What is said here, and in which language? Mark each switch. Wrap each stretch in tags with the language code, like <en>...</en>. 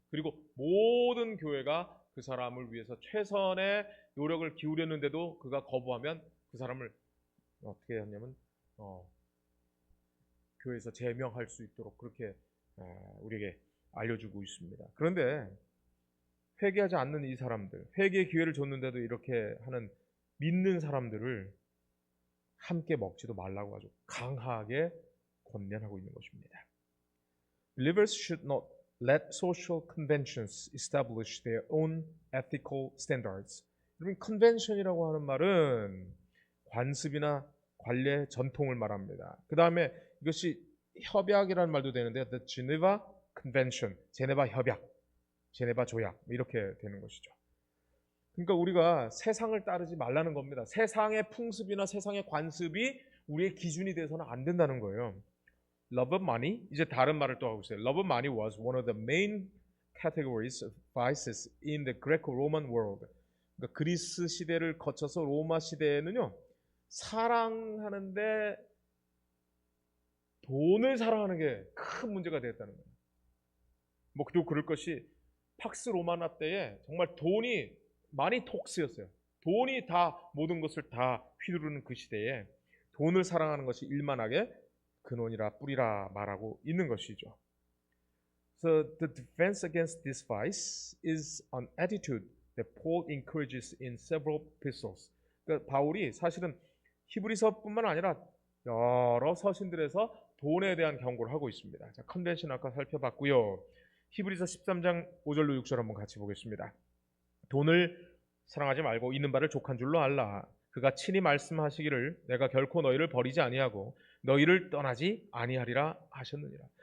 <ko>그리고 모든 교회가 그 사람을 위해서 최선의 노력을 기울였는데도 그가 거부하면 그 사람을 어떻게 하냐면 교회에서 제명할 수 있도록 그렇게 우리에게 알려주고 있습니다. 그런데 회개하지 않는 이 사람들, 회개의 기회를 줬는데도 이렇게 하는 믿는 사람들을 함께 먹지도 말라고 아주 강하게 권면하고 있는 것입니다.</ko> <en>Believers should not let social conventions establish their own ethical standards.</en> <ko>여러분, convention이라고 하는 말은 관습이나 관례 전통을 말합니다. 그 다음에 이것이 협약이라는 말도 되는데 The Geneva Convention, 제네바 협약, 제네바 조약, 이렇게 되는 것이죠. 그러니까 우리가 세상을 따르지 말라는 겁니다. 세상의 풍습이나 세상의 관습이 우리의 기준이 돼서는 안 된다는 거예요.</ko> <en>Love of money,</en> <ko>이제 다른 말을 또 하고 있어요.</ko> <en>Love of money was one of the main categories of vices in the Greco-Roman world.</en> <ko>그러니까 그리스 시대를 거쳐서 로마 시대에는요, 사랑하는데 돈을 사랑하는 게 큰 문제가 되었다는 거예요. 뭐 그리고 그럴 것이 팍스 로마나 때에 정말 돈이 많이 톡스였어요. 돈이 다 모든 것을 다 휘두르는 그 시대에 돈을 사랑하는 것이 일만하게 근원이라 뿌리라 말하고 있는 것이죠.</ko> <en>So the defense against this vice is an attitude that Paul encourages in several epistles.</en> <ko>그러니까 바울이 사실은 히브리서뿐만 아니라 여러 서신들에서 돈에 대한 경고를 하고 있습니다. 자, 컨벤션 아까 살펴봤고요. 히브리서 13장 5절로 6절 한번 같이 보겠습니다. 돈을 사랑하지 말고 있는 바를 족한 줄로 알라. 그가 친히 말씀하시기를 내가 결코 너희를 버리지 아니하고 너희를 떠나지 아니하리라 하셨느니라.</ko>